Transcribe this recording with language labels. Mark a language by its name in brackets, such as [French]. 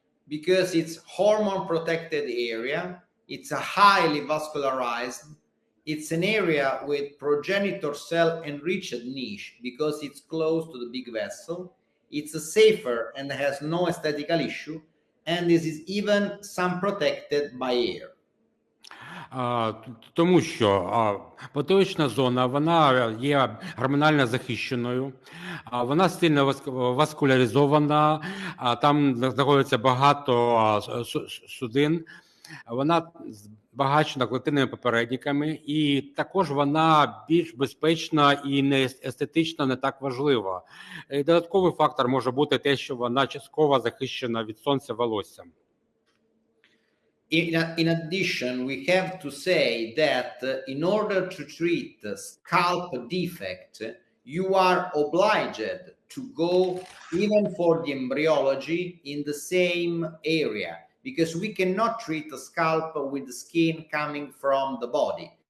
[English] Because it's hormone-protected area, it's a highly vascularized, it's an area with progenitor cell-enriched niche because it's close to the big vessel, it's safer and has no aesthetical issue, and this is even some protected by air. [Ukrainian] Тому що потилична зона, вона є гормонально захищеною, вона сильно васкуляризована, там знаходиться багато судин, вона збагачена клітинними попередниками, і також вона більш безпечна і не естетично не так важлива. І додатковий фактор може те, що вона частково захищена від сонця волоссям. [English] In addition, we have to say that in order to treat scalp defect, you are obliged to go even for the embryology in the same area, because we cannot treat the scalp with the skin coming from the body.